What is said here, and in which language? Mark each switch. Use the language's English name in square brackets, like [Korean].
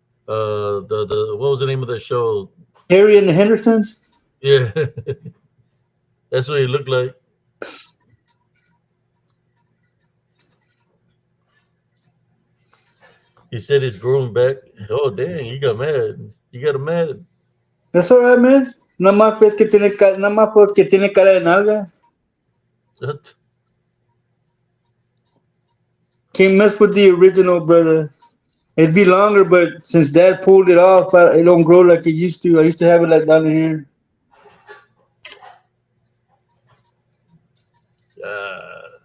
[English] The what was the name of that show? Harry and the Hendersons. Yeah, that's what he looked like. He said he's growing back. Oh dang, you got mad. You got him mad. That's all right, man. [Spanish] Nada más porque tiene cara de nalga. [English] What? Can't mess with the original, brother. It'd be longer, but since Dad pulled it off, it don't grow like it used to. I used to have it like down here. Uh,